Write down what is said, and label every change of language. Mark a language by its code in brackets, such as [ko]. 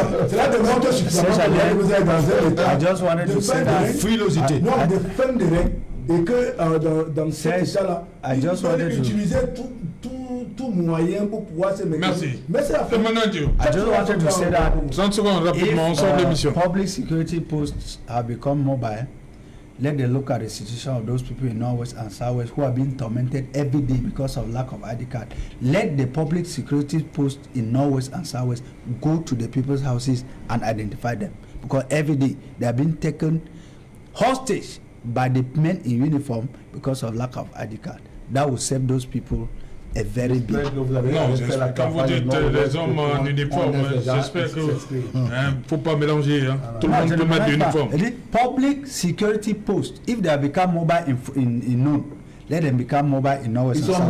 [fr] Cela démontre suffisamment que vous êtes dans un état de frilosité. Non, de fin de règne. Et que dans cet état-là, il faut utiliser tout moyen pour pouvoir se mettre. Merci. Mais c'est la fin. [en] I just wanted to say that [fr] 30 secondes rapidement, on sort de l'émission. [en] Public security posts have become mobile. Let them look at the situation of those people in Northwest and Southwest who are being tormented every day because of lack of ID card. Let the public security posts in Northwest and Southwest go to the people's houses and identify them. Because every day they are being taken hostage by the men in uniform because of lack of ID card. That will save those people a very big. [fr] Non, quand vous dites les hommes en uniforme, j'espère que faut pas mélanger. Hein. Tout le monde peut mettre l'uniforme. [en] Public security posts, if they have become mobile in Noon, let them become mobile in Norwest.